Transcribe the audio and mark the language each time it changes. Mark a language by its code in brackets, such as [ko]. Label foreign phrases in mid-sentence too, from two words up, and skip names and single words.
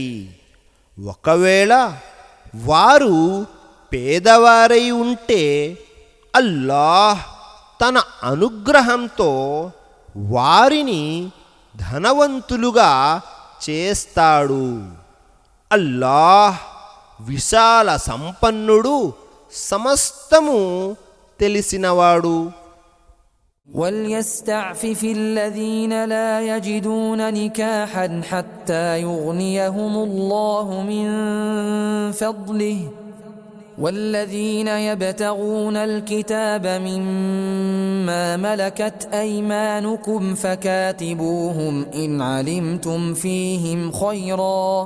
[te] ఒకవేళ వారు పేదవారై ఉంటే అల్లాహ్ తన అనుగ్రహంతో వారిని ధనవంతులుగా చేస్తాడు. అల్లాహ్ విశాల సంపన్నుడు, సమస్తము తెలిసినవాడు. [ar] وليستعفف الذين لا يجدون نكاحا حتى يغنيهم الله من فضله والذين يبتغون الكتاب مما ملكت أيمانكم فكاتبوهم إن علمتم فيهم خيرا